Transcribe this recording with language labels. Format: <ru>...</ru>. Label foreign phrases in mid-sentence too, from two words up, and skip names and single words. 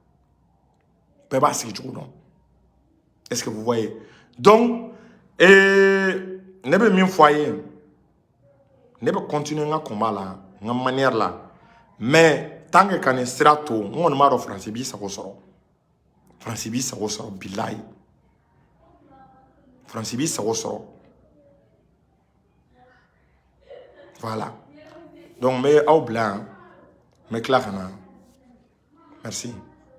<bm>bɛɛ b'a sigi cogo dɔn</bm> <fr>est-ce que vous voyez donc</fr> <bm>ne bɛ min fɔ a ye ne bɛ continuer n ka combat la n ka manière la</bm> <fr>mais tant que</fr> <bm>ka nin sira to n kɔni b'a dɔn Faransi b'i sago sɔrɔ Faransi b'i sago sɔrɔ bilahi Faransi b'i sago sɔrɔ.</bm> <fr>Voilà. Donc, mais au blanc, mais clairement. Merci.</fr>